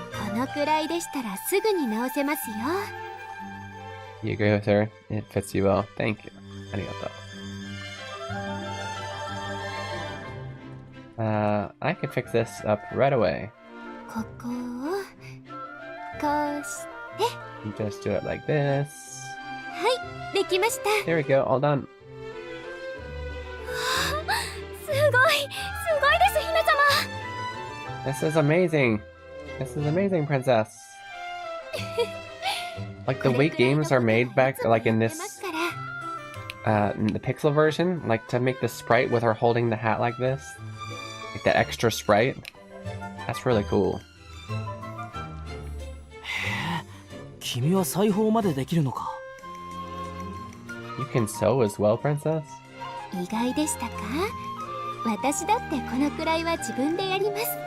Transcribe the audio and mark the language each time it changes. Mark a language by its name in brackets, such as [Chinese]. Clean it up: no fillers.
[Japanese] このくらいでしたらすぐに直せますよ。 [English] You agree with her? It fits you well. Thank you. [Japanese] ありがとう。 [English] I can fix this up right away. [Japanese] ここをこうして [English] You just do it like this. [Japanese] はいできました [English] There we go, all done. [Japanese] すごいです姫様 [English] This is amazing. This is amazing, princess. Like the way games are made back, like in this, in the pixel version, like to make the sprite with her holding the hat like this, like that extra sprite. That's really cool. [Japanese] 君は裁縫までできるのか [English] You can sew as well, princess? [Japanese] 意外でしたか私だってこのくらいは自分でやります